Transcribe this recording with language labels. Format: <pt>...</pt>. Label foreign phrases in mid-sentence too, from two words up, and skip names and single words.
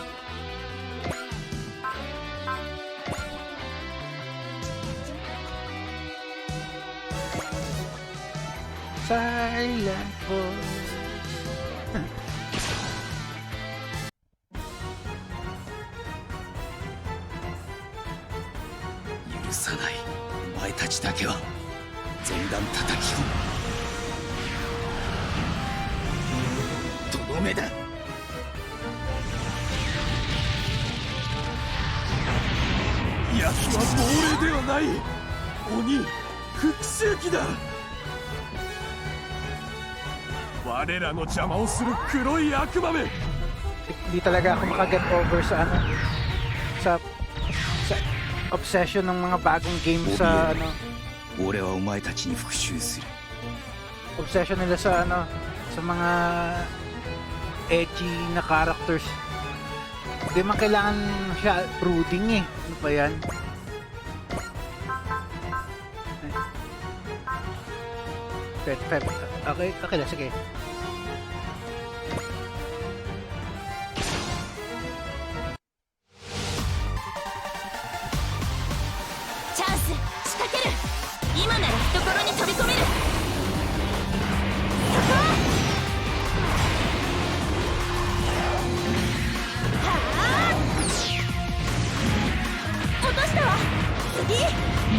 <en>Silent voice.</en> <ja>許さない。お前たちだけは前段叩き込む。とどめだ。奴は亡霊ではない。鬼、復讐鬼だ。我らの邪魔をする黒い悪魔め。</ja> <tl>Hindi talaga ako makaget over sa ano sa obsession ng mga bagong games sa ano.</tl> <ja>俺はお前たちに復讐する。</ja> <tl>Obsession nila sa ano sa mga edgy na characters. Hindi man kailangan siya brooding eh. Ano ba yan? Okay, okay lang, sige.</tl> <en>Chance,</en> <ja>仕掛ける。今なら懐に飛び込める。落としたわ。次。</ja>